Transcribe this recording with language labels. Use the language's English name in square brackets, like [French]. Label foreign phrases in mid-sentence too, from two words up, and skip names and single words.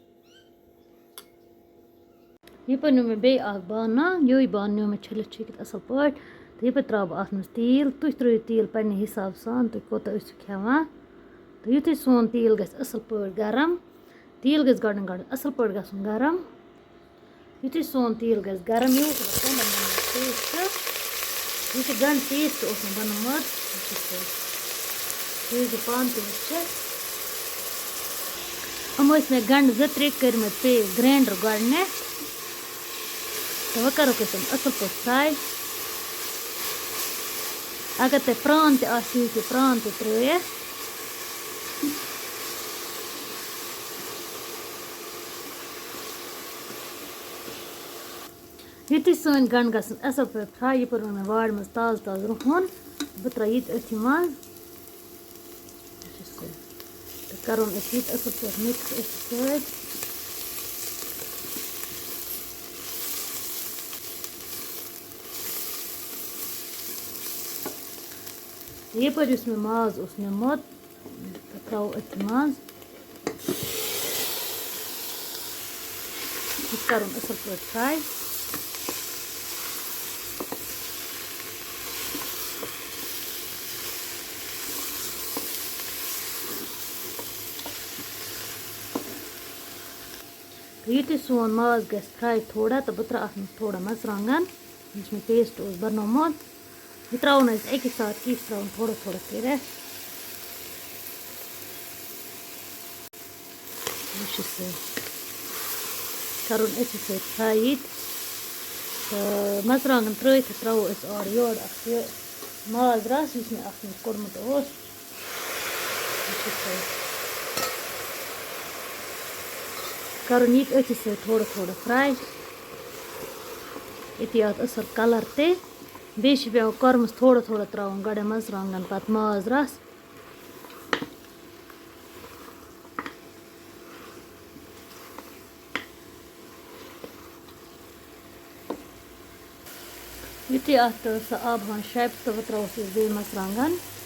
[Kashmiri] यह पे न्यू मे बे बाना यो बान न्यू मे छलित छिकित असल पे तो यह पे त्रा अत मज तेल तुम त्रो तेल पन्ने हिसाब सान तुम कोता खेवान तो युथि सोन तेल गस असल पे गरम तेल गस गड़न गड़न असल पे गसन गरम युथि सोन तेल गस गरम यो पेस्ट यह गंड पेस्ट बनमुत पान तह वुच मे गंड जो त्रे कर्मत पे ग्राइंडर गड़ने तो वह करो तुम असल पे फ्राई अगर तुम प्रान तह प्रान तह त्रित युथि सन गंड गसन असल पे फ्राई यह पे मे वाड़ मज ताज ताज रुहन बह त्रा ये अथि मज तो करो ये असल पे मिक्स सत ये पर मे माज निमुत त्रो अथ मज करो असल पे फ्राई तो युथि सोन माज गस फ्राई थोड़ा तो बह त्रा अत थोड़ा मरचांगन यह मे पेस्ट बनोमुत यह त्रावन एक साथ किस त्रावन थोड़ा थोड़ा कर करो अथ फ्राई तो मरचांगन त्रित त्रो और योर माज रस मे अत कोर्मुत करो ये अथ थोड़ा थोड़ा फ्राई ये अत असल कलर ते बे पे kormas थोड़ा थोड़ा त्रावन गड़े मरचांगन पत माज रस युथि अत आब शेप तो वह त्रोस बे मरचांगन